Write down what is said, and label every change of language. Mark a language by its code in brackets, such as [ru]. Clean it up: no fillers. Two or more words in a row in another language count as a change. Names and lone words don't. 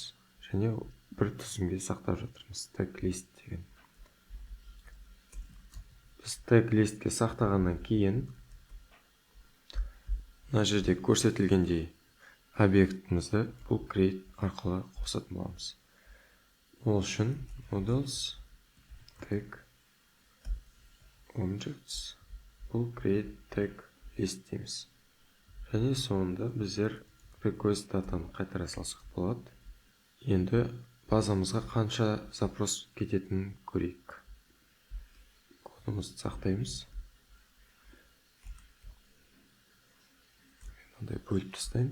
[kk] Және бір тізімге сақтап жатырмыз. [en] tag list [kk] деген. Біз тег листке сақтағаннан кейін мына жерде көрсетілгендей объектімізді бұл create арқылы қосатын боламыз. Ол үшін [en] models tag objects бұл create tag list дейміз. [kk] Және соңында біздер [en] request datаны [kk] қайтара салсақ болады. Енді базамызға қанша запрос кететінін көрейік. Кодымызды сақтаймыз. Мынандай бөліп тастаймын.